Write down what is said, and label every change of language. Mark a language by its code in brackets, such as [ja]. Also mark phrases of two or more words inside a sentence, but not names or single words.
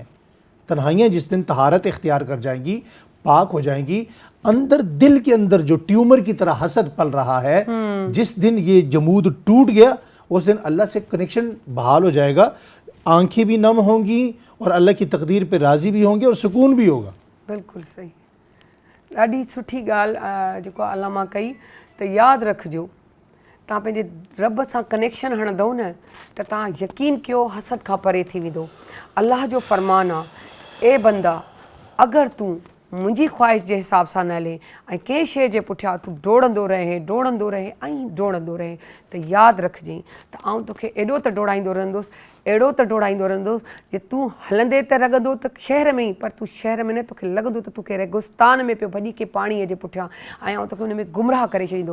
[ur] تنہائیاں جس دن طہارت اختیار کر جائیں گی، پاک ہو جائیں گی، اندر دل کے اندر جو ٹیومر کی طرح حسد پل رہا ہے، جس دن یہ جمود ٹوٹ گیا اس دن اللہ سے کنیکشن بحال ہو جائے گا. آنکھیں بھی نم ہوں گی اور اللہ کی تقدیر پہ راضی بھی ہوں گے اور سکون بھی ہوگا. بالکل صحیح. [sd] ॾाढी सुठी ॻाल्हि जेको अलामा कई त यादि रखिजो तव्हां पंहिंजे रब सां कनेक्शन हणंदव न त तव्हां यकीन कयो हसद खां परे थी वेंदो. अलाह जो फ़रमान आहे ए बंदा अगरि तूं मुंहिंजी ख़्वाहिश जे हिसाब सां न हले ऐं कंहिं शइ जे पुठियां तूं डोड़ंदो रहे त यादि रखिजांइ त आउं तोखे एॾो त डोड़ाईंदो रहंदुसि जे तूं हलंदे त लॻंदो त शहर में ई, पर तूं शहर में न, तोखे लॻंदो त तूं कंहिं रेगिस्तान में पियो भॼी के पाणीअ जे पुठियां ऐं आउं तोखे हुन में गुमराह करे छॾींदो.